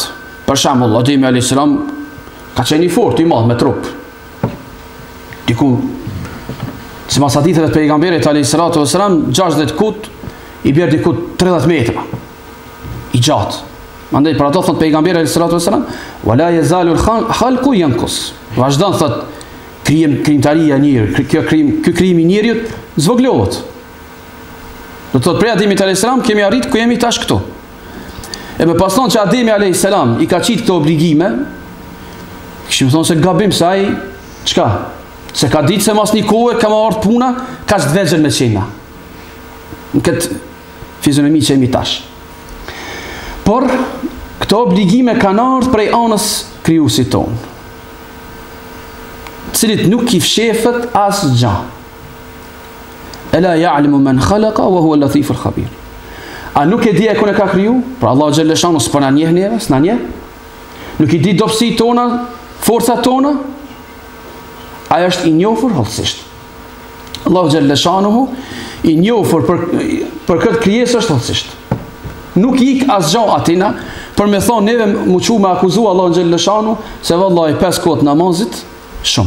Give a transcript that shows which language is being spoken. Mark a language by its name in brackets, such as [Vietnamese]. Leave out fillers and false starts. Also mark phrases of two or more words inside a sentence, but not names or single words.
[Albanian] Për shembull Ademi [Arabic] عليه السلام [Albanian] ka qenë i fortë, i madh me trup. Diku sipas haditheve të pejgamberit [Arabic] عليه السلام [Albanian] 60 kut i bjer diku 30 metra. I gjatë. Mandej për ato thot pejgamberi [Arabic] عليه السلام ولا يزال الخلق ينقص. [Albanian] Vazhdon thot krijimtaria e njeriut, ky krijimi i njeriut zvoglohet. Do të thotë prej Ademit [Arabic] عليه السلام [Albanian] kemi arrit ku jemi tash këtu. E me pas thonë që Ademi [Arabic] عليه السلام [Albanian] i ka qitë këto obligime, kishim thonë se gabim se ai çka? Se ka ditë se mas një kohë ka më ardhur puna, ka të vegjël me qena. Në këtë fizionomi që jemi tash. Por këto obligime kanë ardhur prej anës krijuesit ton, cilit nuk i fshefet asgjë. [Arabic] ألا يعلم من خلق وهو اللطيف الخبير. [Albanian] A nuk e di e kur e ka kriju? Pra Allah [Arabic] جل شأنه [Albanian] s'po na njeh neve, s'na njeh. Nuk i di dobësitë tona, forcat tona. Ai është i njohur hollësisht. Allah [Arabic] جل شأنه [Albanian] i njohur për këtë krijesë është hollësisht. Nuk ik asgjë atina për me thonë neve mu çu me akuzu Allah [Arabic] جل شأنه [Albanian] se vallahi 5 kohë namazit shumë.